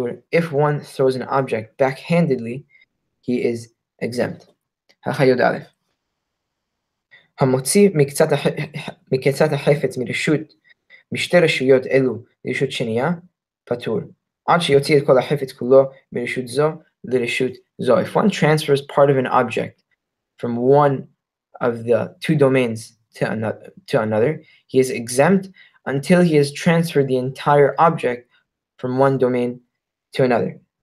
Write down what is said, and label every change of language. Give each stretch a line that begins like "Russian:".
English: If one throws an object backhandedly, he is exempt.
Hebrew: המוציא מקצת החפץ מרשות משתי רשויות אלו לרשות שנייה, פטור. עד שיוציא את כל החפץ כולו מרשות זו לרשות זו.
English: If one transfers part of an object from one of the 2 domains to another, he is exempt until he has transferred the entire object from one domain to another.